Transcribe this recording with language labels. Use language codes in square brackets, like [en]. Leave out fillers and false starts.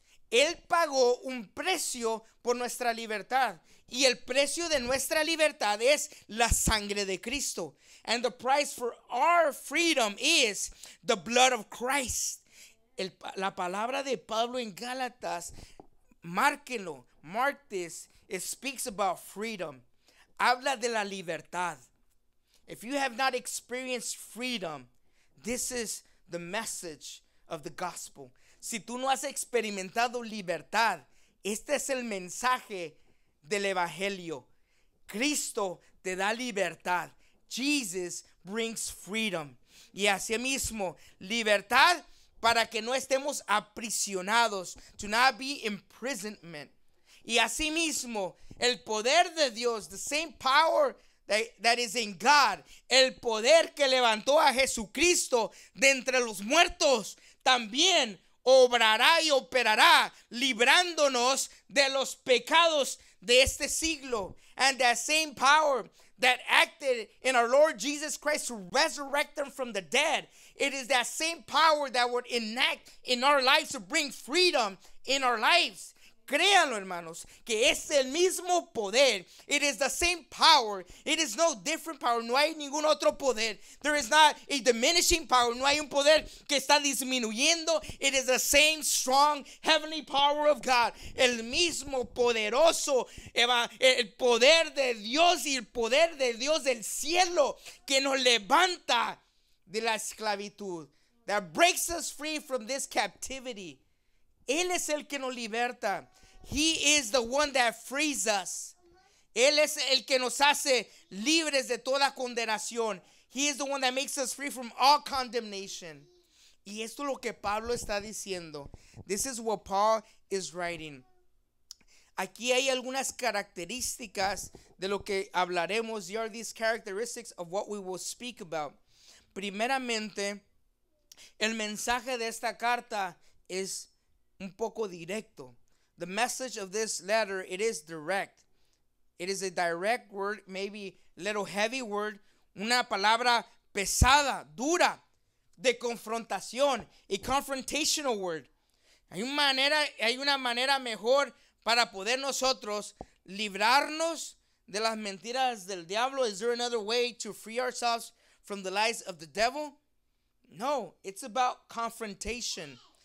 [es] Él pagó un precio por nuestra libertad. Y el precio de nuestra libertad es la sangre de Cristo. [en] And the price for our freedom is the blood of Christ. [es] La palabra de Pablo en Gálatas, márquenlo, [en] mark this, it speaks about freedom. [es] Habla de la libertad. [en] If you have not experienced freedom, this is the message of the gospel. [es] Si tú no has experimentado libertad, este es el mensaje del evangelio. Cristo te da libertad. [en] Jesus brings freedom. [es] Y así mismo, libertad para que no estemos aprisionados, [en] to not be imprisonment. [es] Y así mismo, el poder de Dios, [en] the same power that is in God, [es] el poder que levantó a Jesucristo de entre los muertos, también obrará y operará, librándonos de los pecados de este siglo. [en] And that same power that acted in our Lord Jesus Christ to resurrect them from the dead, it is that same power that would enact in our lives to bring freedom in our lives. [es] Créanlo, hermanos, que es el mismo poder. [en] It is the same power. It is no different power. [es] No hay ningún otro poder. [en] There is not a diminishing power. [es] No hay un poder que está disminuyendo. [en] It is the same strong heavenly power of God. [es] El mismo poderoso, el poder de Dios y el poder de Dios del cielo que nos levanta de la esclavitud. [en] That breaks us free from this captivity. [es] Él es el que nos liberta. [en] He is the one that frees us. [es] Él es el que nos hace libres de toda condenación. [en] He is the one that makes us free from all condemnation. [es] Y esto es lo que Pablo está diciendo. [en] This is what Paul is writing. [es] Aquí hay algunas características de lo que hablaremos. [en] Here are these characteristics of what we will speak about. [es] Primeramente, el mensaje de esta carta es un poco directo. [en] The message of this letter, it is direct. It is a direct word, maybe a little heavy word, [es] una palabra pesada, dura, de confrontación, [en] a confrontational word. [es] Hay una manera mejor para poder nosotros librarnos de las mentiras del diablo. [en] Is there another way to free ourselves from the lies of the devil? No, it's about confrontation.